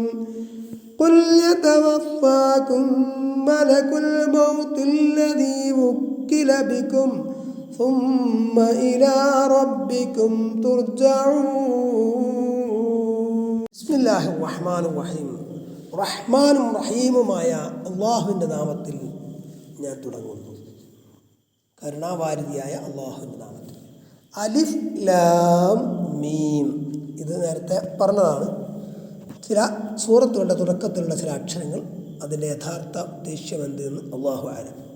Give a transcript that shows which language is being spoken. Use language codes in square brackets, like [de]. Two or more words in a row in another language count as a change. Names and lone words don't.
[ar] قل يتوفاكم ملك الموت الذي وكل بكم ثم إلى ربكم ترجعون. بسم الله الرحمن الرحيم. [ml] റഹ്മാനും റഹീമുമായ അള്ളാഹുവിൻ്റെ നാമത്തിൽ ഞാൻ തുടങ്ങുന്നു. കരുണാവാരിധിയായ അള്ളാഹുവിൻ്റെ നാമത്തിൽ. [ar] ألف لام ميم. [ml] ഇത് നേരത്തെ പറഞ്ഞതാണ്. ചില സൂറത്തുകളുടെ തുടക്കത്തിലുള്ള ചില അക്ഷരങ്ങൾ അതിൻ്റെ യഥാർത്ഥ ഉദ്ദേശ്യം എന്തെന്ന് [ar] الله أعلم.